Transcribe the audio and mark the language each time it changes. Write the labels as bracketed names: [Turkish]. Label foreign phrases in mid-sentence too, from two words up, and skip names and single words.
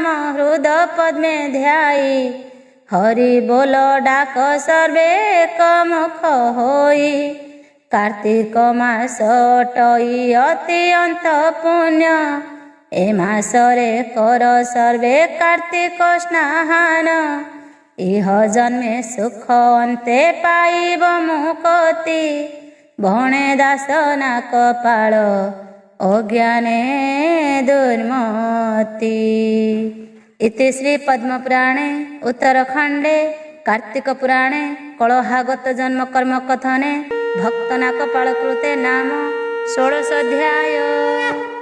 [Odia] ହୃଦ ପଦ୍ମେ ଧ୍ୟାଇ ହରି ବୋଲ ଡାକ ସର୍ବେ ଏକମୁଖ ହୋଇ କାର୍ତ୍ତିକ ମାସ ଅଟଇ ଅତ୍ୟନ୍ତ ପୁଣ୍ୟ ଏ ମାସରେ କର ସର୍ବେ କାର୍ତ୍ତିକ ସ୍ନାନ ଇହ ଜନ୍ମେ ସୁଖ ଅନ୍ତେ ପାଇବ ମୁକତି ଭଣେ ଦାସ ନାକପାଳ ଅଜ୍ଞାନେ ଦୁର୍ମତି। [Sanskrit] इति श्री पद्मपुराणे उत्तरखंडे कार्तिक पुराणे कलहागत जन्म कर्म कथने भक्त नाकपाल कृते नाम 16 अध्याय।